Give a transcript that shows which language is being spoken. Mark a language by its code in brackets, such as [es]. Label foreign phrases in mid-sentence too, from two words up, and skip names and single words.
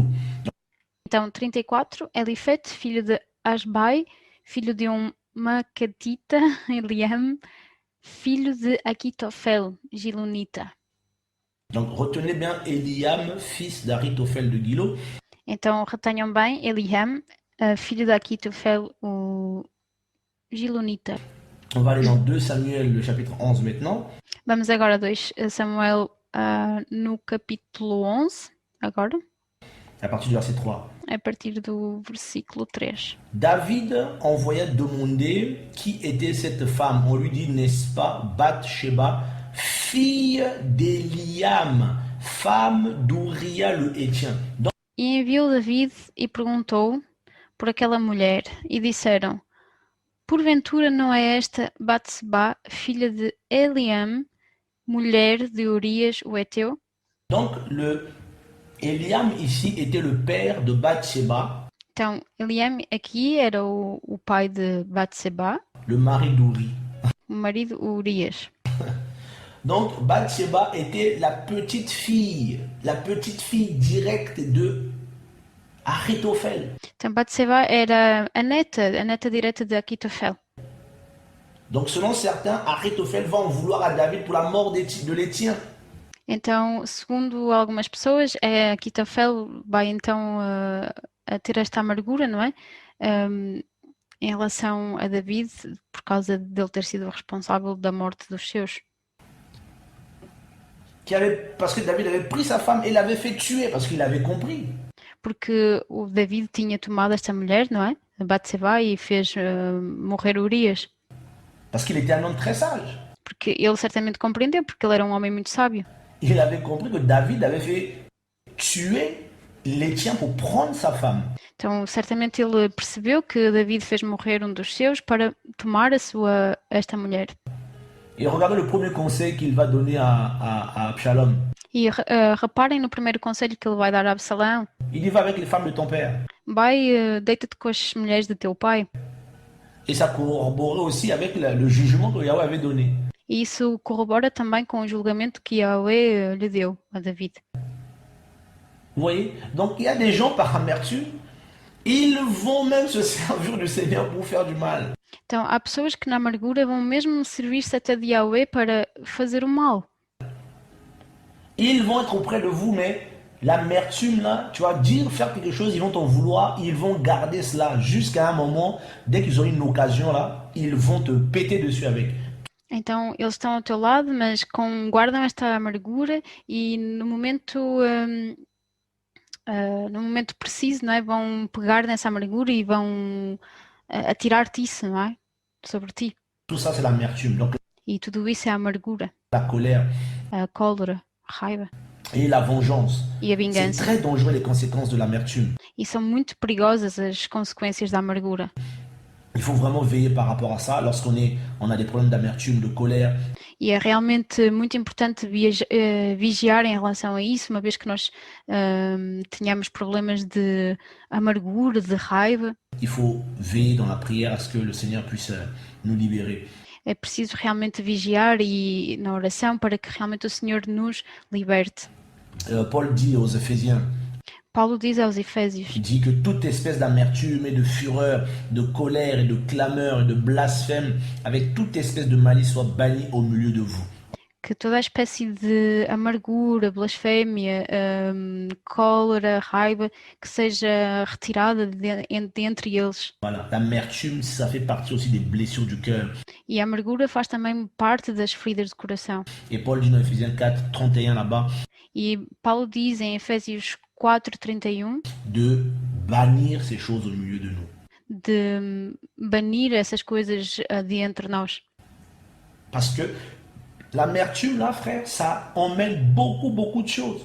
[pt] Então, 34, Elifete, filho de Asbai, filho de Macatita, Eliam, filho de Aquitofel, Gilonita. [fr] Donc retenez bien Eliam, fils d'Achitophel de Gilo. [pt] Então, retenham bem, Eliam, filho de Aquitofel, o Gilonita. [fr] On va aller dans 2 Samuel, le chapitre 11 maintenant. [pt] Vamos agora a 2 Samuel no capítulo 11, agora, [fr] À partir du verset 3. [pt] a partir do versículo 3. [fr] David envoya demander qui était cette femme. On lui dit, n'est-ce pas, Bathsheba, fille d'Eliam, femme d'Uriah le Hétien. Donc, [pt] E enviou David e perguntou por aquela mulher, e disseram: porventura não é esta Batseba, filha de Eliam, mulher de Urias o Heteu? [fr] donc Eliam ici était le père de Bathsheba, [pt] Então, Eliam aqui era o pai de Batseba, [fr] le mari d'Uri. [pt] o marido Urias. [fr] Donc Bathsheba était la petite fille directe de Ahitophel. [pt] Então, Batseba era a neta direta de Aquitofel. [fr] Donc selon certains, Ahitophel va en vouloir à David pour la mort de l'Étien. [pt] Então, segundo algumas pessoas, Aquitofel vai então a ter esta amargura, não é? Em relação a David, por causa dele ter sido responsável da morte dos seus. [fr] Parce que David avait pris sa femme et l'avait fait tuer, parce qu'il avait compris. [pt] Porque o David tinha tomado esta mulher, não é? Batseba, e fez morrer Urias. [fr] Parce qu'il était un homme très sage. [pt] Porque ele certamente compreendeu, porque ele era um homem muito sábio. [fr] Il avait compris que David avait fait tuer l'Étien pour prendre sa femme. [pt] Então, certamente ele percebeu que David fez morrer um dos seus para tomar esta mulher. [fr] Et regardez le premier conseil qu'il va donner à Absalom. [pt] E reparem no primeiro conselho que ele vai dar a Absalão. [fr] Il dit, va avec les femmes de ton père. [pt] Vai, deita-te com as mulheres de teu pai. [fr] Et ça corroborait aussi avec le jugement que Yahweh avait donné. [pt] E isso corrobora também com o julgamento que Yahweh lhe deu a David. [fr] Vous voyez? Donc il y a des gens par amertume, ils vont même se servir du Seigneur pour faire du mal. [pt] Então, há pessoas que na amargura vão mesmo servir-se até de Yahweh para fazer o mal. [fr] Ils vont être auprès de vous, mais l'amertume là, tu vas dire, faire quelque chose, ils vont t'en vouloir, ils vont garder cela jusqu'à un moment, dès qu'ils ont une occasion là, ils vont te péter dessus avec. [pt] Então, eles estão ao teu lado, mas guardam esta amargura e no momento preciso, não é? Vão pegar nessa amargura e vão atirar-te isso, não é? Sobre ti. [fr] Tout ça c'est l'amertume, donc [pt] E tudo isso é a amargura, [fr] la colère [pt] a cólera, a raiva [fr] et la vengeance. [pt] e a [fr] C'est [pt] vingança. [fr] très dangereux les conséquences de l'amertume. [pt] E são muito perigosas as consequências da amargura. [fr] Il faut vraiment veiller par rapport à ça on a des problèmes d'amertume, de colère. [pt] E é realmente muito importante vigiar em relação a isso, uma vez que nós tenhamos problemas de amargura, de raiva. [fr] Il faut veiller dans la prière à ce que le Seigneur puisse nous libérer. [pt] É preciso realmente vigiar e na oração para que realmente o Senhor nos liberte. [fr] Paul dit aux Éphésiens, [pt] Paulo diz aos Efésios [fr] il dit que toute espèce d'amertume et de fureur, de colère et de clameur et de blasphème, avec toute espèce de malice soit bannie au milieu de vous. [pt] que toda a espécie de amargura, blasfémia, cólera, raiva, que seja retirada dentre eles. [fr] Voilà, l'amertume, ça fait partie aussi des blessures du cœur. [pt] E a amargura faz também parte das feridas do coração. [fr] Et Paul dit dans Ephésiens 4, 31 là-bas, [pt] E Paulo diz em Efésios 4:31 [fr] de bannir ces choses au milieu de nous. [pt] de banir essas coisas de entre nós. [fr] Parce que l'amertume, là, frère, ça emmène beaucoup, beaucoup de choses.